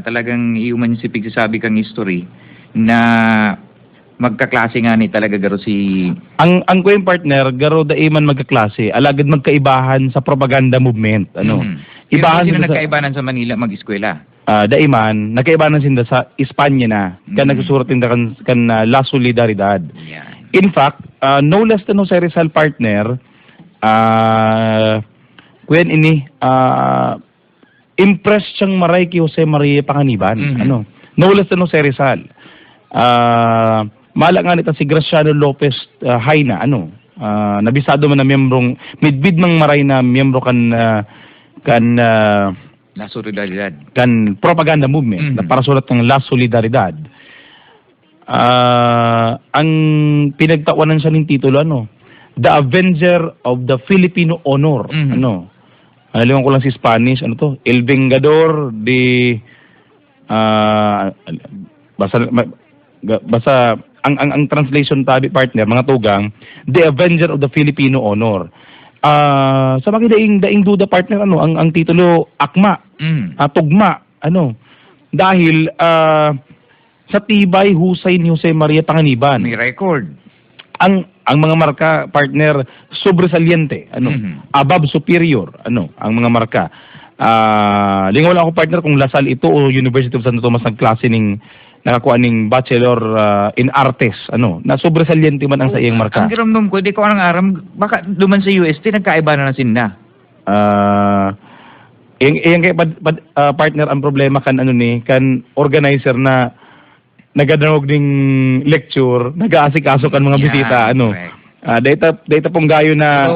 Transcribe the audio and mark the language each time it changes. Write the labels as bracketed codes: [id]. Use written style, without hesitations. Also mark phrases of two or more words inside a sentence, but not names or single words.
[bik] Talagang iuman si pigsasabi kang history na magkaklase nga ni talaga garo si... Ang ko yung partner, garo daiman magkaklase, alagad magkaibahan sa [en] propaganda movement. [bik] Ibahan sino nagkaibahan sa Manila mag-eskwela? Daiman, nagkaibahan sila sa Espanya na, kan nagsusurat din kan La Solidaridad. Yeah. [en] In fact, no less than [bik] Jose Rizal partner, kuyan ini, impressed siyang maray kay Jose Maria Panganiban. [en] No less than Jose Rizal. [bik] Mala nga nito si Graciano Lopez Haina, nabisado man na miyembrong, midbid mang maray na miyembro kan La Solidaridad. Kan [en] propaganda movement, [bik] na para sulat ng La Solidaridad. Ang pinagtawanan siya ng titulo, [en] The Avenger of the Filipino Honor. [tl] Alam ko lang si Spanish, [es] El Vengador de... [bik] basta ang translation tabi partner mga tugang, [en] The Avenger of the Filipino Honor. [bik] Sa mga daing duda partner ang titulo akma, tugma dahil sa tibay husay ni Jose Maria Panganiban. May record. ang mga marka, partner, sobresaliente, [en] above superior, [bik] ang mga marka. Lingaw lang ako, partner, kung Lasal ito o University of Santo Tomas nagklase nakakuha ning Bachelor in Artes, na sobresaliente man ang sa iyang marka. Ang giramdam ko, di ko anong aram, baka duman sa UST, nagkaiba na sinna. Iyang kay partner, ang problema kan kan organizer na nagadangog ding lecture, nag-aasikaso kan mga bisita, data pong gayo na.